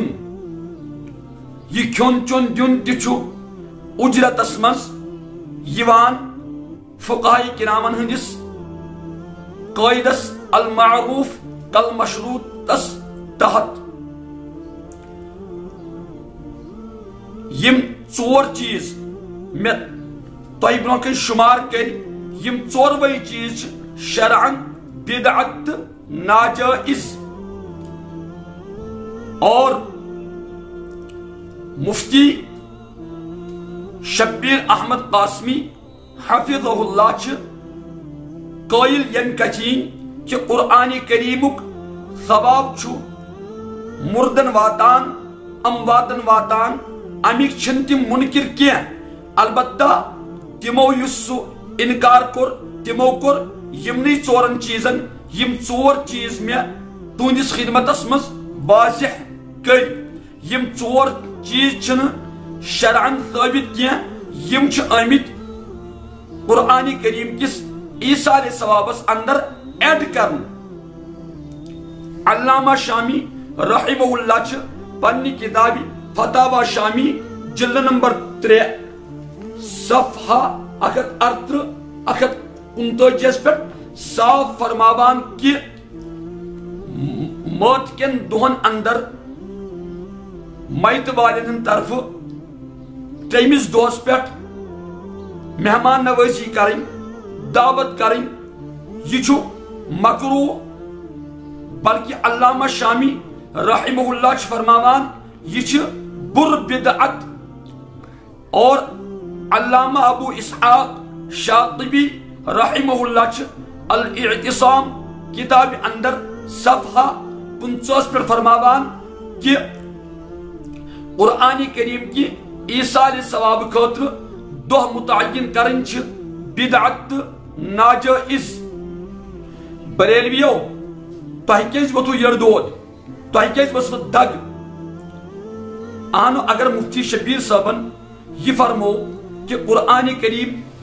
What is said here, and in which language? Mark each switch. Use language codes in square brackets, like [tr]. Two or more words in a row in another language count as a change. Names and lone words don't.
[ks] یہ کھیون چون دیون تہ چھُ اجرتس مز یوان فقہاء کرامن ہندس قاعدس المعروف کالمشروطس تحت. یم 4 چیز میں تہ برونٛہہ کن شمار کر، یم 4وے چیز شرعن بدعت ناجائز. اور مفتی شبیر احمد قاسمی حفظہ اللہ چھ قائل ین کچین کہ قرآن کریمک ثواب چھ مردن واتان امواتن واتان. امیک چھن تم منکر کی، البتہ تمو یس سو انکار کور تمو کور یمنی 4 چیزن یم 4 چیز میں تہندس خدمتس مز واضح کر. یم 4 چیز چھن شرعن ثابت کی، یم چھ آمت قرآن کریم کس ایصال ثوابس اندر ایڈ کرن. علامہ شامی رحمہ اللہ چھ پنہ کتاب فتاوی شامی جلد نمبر 3 صفحہ 138 پہ صاف فرماوان کہ موت کن دہن اندر میت والن طرف 3 دہس پہ [ur] مہمان نوازی کریں، دعوت کریں، [ks] یہ چھو مکروہ. بلکہ علامہ شامی رحمہ اللہ چھ فرماوان یہ چھ بر بدعت. اور علامہ ابو اسحاق شاطبی رحمہ اللہ چھ الاعتصام کتاب اندر صفحہ 49 پر فرماوان کہ قرآن کریم کی ایصال ثواب خاطر دہ متعین کرن چھ بدعت ناجائز بریلویو تۄہہِ کیٛازِ ووٚتھوٕ یٔڈ دود تۄہہِ کیٛازِ ؤژھوٕ دگ اہنو اگر مفتی شبیر صٲبن یہ فرمو کہ قرآن کریم